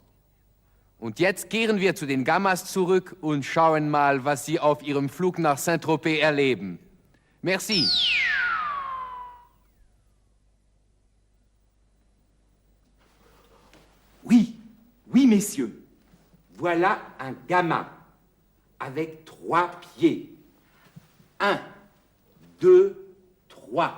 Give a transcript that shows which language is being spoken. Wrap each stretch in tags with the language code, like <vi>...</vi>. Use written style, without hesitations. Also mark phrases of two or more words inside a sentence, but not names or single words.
<de>Und jetzt kehren wir zu den Gammas zurück und schauen mal, was sie auf ihrem Flug nach Saint-Tropez erleben.</de> <fr>Merci. Oui, oui, messieurs. Voilà un gamma avec 3 pieds. 1, 2, 3.</fr>